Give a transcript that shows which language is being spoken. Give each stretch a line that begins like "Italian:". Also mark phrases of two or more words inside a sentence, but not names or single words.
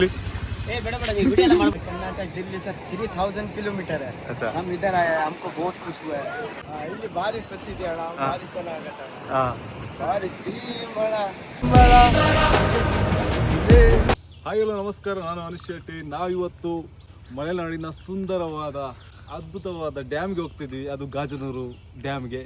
Hindi: कर्नाटक दिल्ली से 3000 किलोमीटर है। अच्छा। हम इधर आए, हमको बहुत खुश हुआ है।
Kannada: ಇಲ್ಲಿ ಭಾರಿ ಖುಷಿದೆ ಅಣ್ಣ, ಭಾರಿ ಚೆನ್ನಾಗತ್ತೆ ಭಾರಿ ಬಡ ಹಾಯ್ ಹಲೋ ನಮಸ್ಕಾರ, ನಾನು ಅನಿಶ್ ಶೆಟ್ಟಿ. ನಾವಿವತ್ತು ಮಲೆನಾಡಿನ ಸುಂದರವಾದ ಅದ್ಭುತವಾದ ಡ್ಯಾಮ್ಗೆ ಹೋಗ್ತಿದ್ವಿ. ಅದು ಗಾಜನೂರು ಡ್ಯಾಮ್ಗೆ.